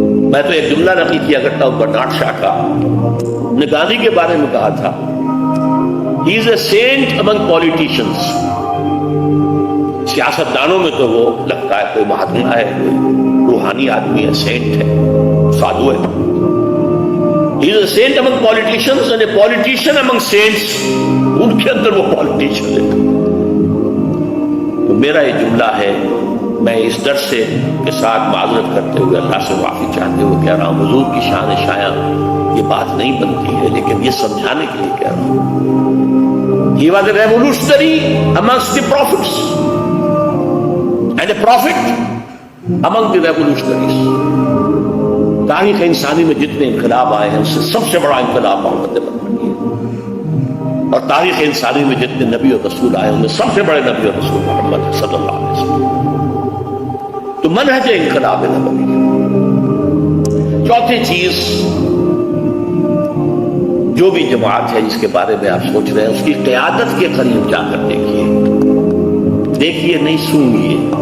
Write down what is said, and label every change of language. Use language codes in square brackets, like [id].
[ur] میں تو ایک جملہ نقل کیا کرتا ہوں برنارڈ شاہ کا، نے گاندھی کے بارے میں کہا تھا [en] he is a saint among politicians. [ur] سیاست دانوں میں تو وہ لگتا ہے کوئی مہاتما ہے، کوئی روحانی آدمی ہے، سینٹ ہے، سادھو ہے. [en] he is a saint among politicians and a politician among saints. [ur] ان کے اندر وہ پالیٹیشن ہے. تو میرا یہ جملہ ہے، میں اس درس کے ساتھ معذرت کرتے ہوئے اللہ سے معافی چاہتے ہوئے کہہ رہا ہوں، حضور کی شان شایاں یہ بات نہیں بنتی ہے، لیکن یہ سمجھانے کے لیے کہہ رہا ہوں. [en] He was a revolutionary amongst the prophets and a prophet among the revolutionaries. [ur] تاریخ انسانی میں جتنے انقلاب آئے ہیں اس سے سب سے بڑا انقلاب محمد نے بنایا ہے، اور تاریخ انسانی میں جتنے نبی اور رسول آئے ان میں سب سے بڑے نبی اور رسول محمد صلی اللہ علیہ وسلم. تو منہج انقلاب نبوی. چوتھی چیز، جو بھی جماعت ہے جس کے بارے میں آپ سوچ رہے ہیں اس کی قیادت کے قریب جا کر دیکھیے نہیں سونگیے.